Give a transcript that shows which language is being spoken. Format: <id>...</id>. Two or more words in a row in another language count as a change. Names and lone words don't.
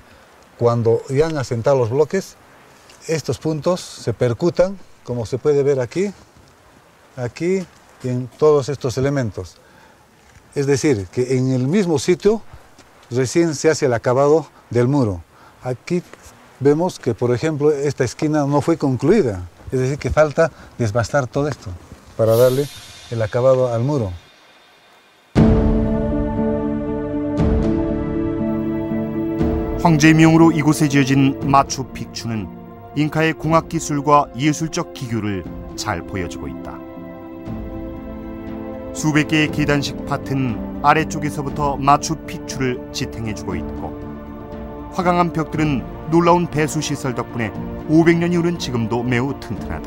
<es>Cuando ya han asentado los bloques, estos puntos se percutan, como se puede ver aquí, aquí y en todos estos elementos. Es decir, que en el mismo sitio recién se hace el acabado del muro. Aquí vemos que, por ejemplo, esta esquina no fue concluida. Es decir, que falta desbastar todo esto para darle el acabado al muro.</es> <ko>황제의 명으로 이곳에 지어진 마추픽추는 잉카의 공학 기술과 예술적 기교를 잘 보여주고 있다. 수백 개의 계단식 밭은 아래쪽에서부터 마추픽추를 지탱해주고 있고 화강암 벽들은 놀라운 배수 시설 덕분에 500년이 흐른 지금도 매우 튼튼하다.</ko>